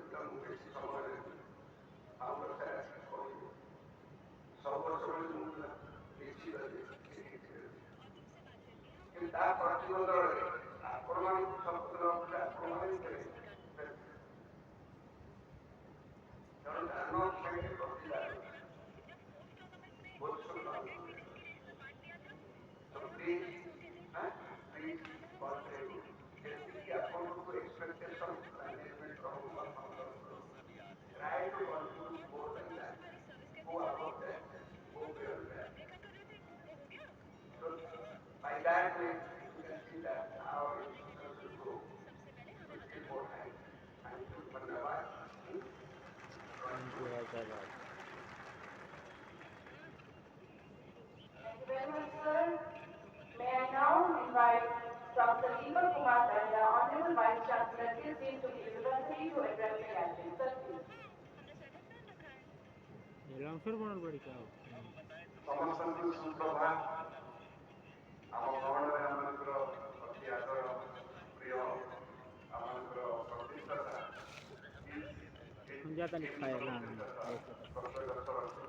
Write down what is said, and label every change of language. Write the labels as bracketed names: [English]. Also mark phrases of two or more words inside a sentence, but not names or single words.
[Odia] କାରଣ ମୁଁ ବେଶୀ ସମୟ ନେବି ଆମର ସାର୍ ଆସିକି କହିବେ ସବୁ ବର୍ଷ ଭଳି ମୁଁ ନିଶ୍ଚିତ କିଛି ଦେବି କିନ୍ତୁ ତା ପ୍ରତିବଦଳରେ ଆପଣମାନଙ୍କୁ ଶପଥ ନେବାକୁ ଆପଣମାନେ ବି ଦେବେ। କାରଣ ଦାନ ସାଙ୍ଗେ ପ୍ରତିଦାନ ବହୁତ ସୁନ୍ଦର। [English] So please, please contribute. [Odia] ଯେତିକି ଆପଣଙ୍କୁ [English] expectation management [Odia] ରହୁ ଆପଣଙ୍କର [English] try to contribute more than that. Go above that. Go beyond that. So by that way, you can see that our institution will grow to still more height. Thank you. धन्यवाद. thank you हैदराबाद। Thank you very much, sir. May I now invite Dr. Deepak Kumar Danda, Honorable Vice Chancellor, KISS to the University to address the gathering. Sir, please. ये लॉन्ग बनल बड़ी क्या [Odia] ସମସ୍ତଙ୍କୁ ସୁପ୍ରଭାତ। ଆମ ଭବନରେ ଆମମାନଙ୍କର ଅତି ଆଦର ପ୍ରିୟ ଆମମାନଙ୍କର ପ୍ରତିଷ୍ଠାତା [Hindi] हम जाता नहीं खाए ना [Odia] ପ୍ରତିଷ୍ଠାତା ପ୍ରତ୍ୟେକ